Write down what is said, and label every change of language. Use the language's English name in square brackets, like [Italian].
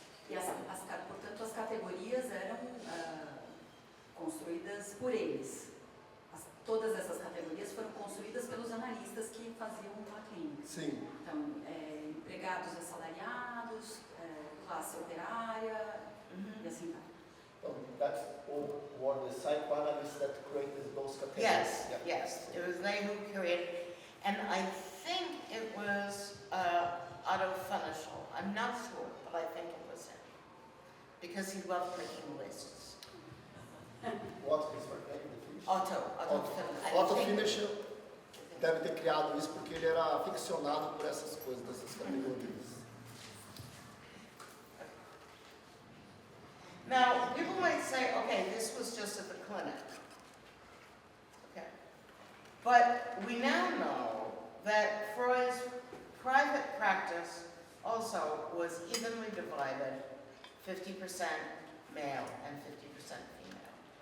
[Portuguese] E portanto, as categorias eram construídas por eles. Todas essas categorias foram construídas pelos analistas que faziam a clínica. Sim. Então, empregados assalariados, classe operária, e assim vai. [English] So that's or the psychoanalysts that created those categories. Yes, Yeah. yes, it was they who created, and I think it was Otto Funichel. I'm not sure, but I think it was him, because he loved making lists. What is her name? Otto Funichel. [Portuguese] Otto Funichel deve ter criado isso porque ele era aficionado por essas coisas, dessas categorias. [English] Now, people might say, okay, this was just at the clinic. Okay. But we now know that Freud's private practice also was evenly divided, 50% male and 50% female.